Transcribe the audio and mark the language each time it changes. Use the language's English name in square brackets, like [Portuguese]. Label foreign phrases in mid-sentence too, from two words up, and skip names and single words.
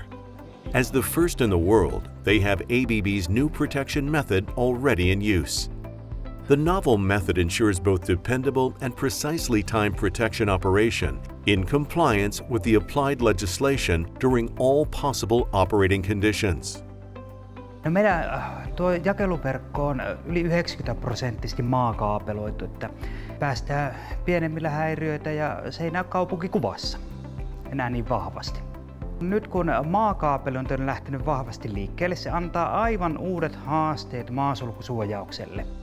[English] As the first in the world, they have ABB's new protection method already in use. The novel method ensures both dependable and precisely timed protection operation in compliance with the applied legislation during all possible operating conditions. [Finnish] No meidän tuo jakeluverkko on yli 90% maakaapeloitu, että päästään pienemmillä häiriöitä ja se ei näy kaupunkikuvassa enää niin vahvasti. Nyt kun maakaapelointi on lähtenyt vahvasti liikkeelle, se antaa aivan uudet haasteet maasulkusuojaukselle.